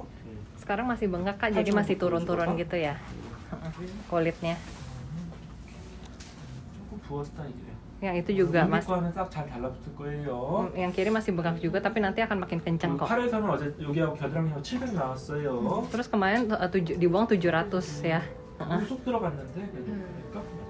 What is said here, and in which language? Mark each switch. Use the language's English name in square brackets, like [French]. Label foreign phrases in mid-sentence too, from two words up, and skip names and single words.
[Indonesian] Sekarang masih bengkak Kak, jadi masih turun-turun gitu ya. Kulitnya. [Korean] 조금 부었다 이게. [Indonesian] Yang itu juga [Korean] 위에 [Indonesian] Mas. [Korean] 거는 싹 잘 달라붙을 거예요. [Indonesian] Yang kiri masih bengkak juga, tapi nanti akan makin kencang kok. [Korean] 팔에서는 어제 여기하고 겨드랑이하고 700 나왔어요. [Indonesian] Terus kemarin dibuang 700 ya. [Korean] 쏙 들어갔는데 그래도 보니까.